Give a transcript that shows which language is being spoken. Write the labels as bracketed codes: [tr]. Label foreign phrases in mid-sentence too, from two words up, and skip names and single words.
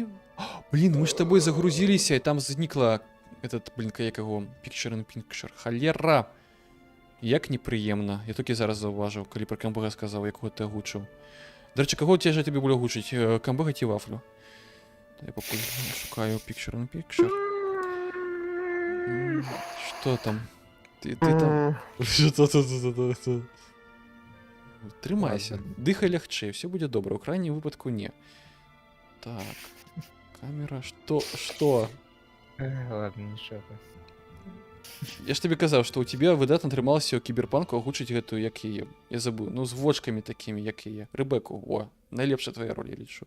[be] Блин, мы ж с тобой загрузіліся, і там знікла этот, блин, як яго, [en] Picture in Picture. [be] Халера! Як непрыемна. Я толькі зараз заўважыў, калі пра камбага сказаў, якого ты агучыў. Дарэчы, каго цяжэй табе было гучыць, камбага ці вафлю? Я пакуль шукаю [en] Picture in Picture. [ru] Что там? Ты там... Что? [be] Трымайся, дыхай лягчэй, все будзе добра, у крайнім выпадку не. [ru] Так, камера, что? Ладно, нічого. [be] Я ж табе казаў, што ў тебе выдатна атрымалася ў кіберпанку агучыць гэтую, як яе, я забыл, ну з вочкамі такімі, як яе, Рэбеку, о, найлепшая твоя роль, я лічу.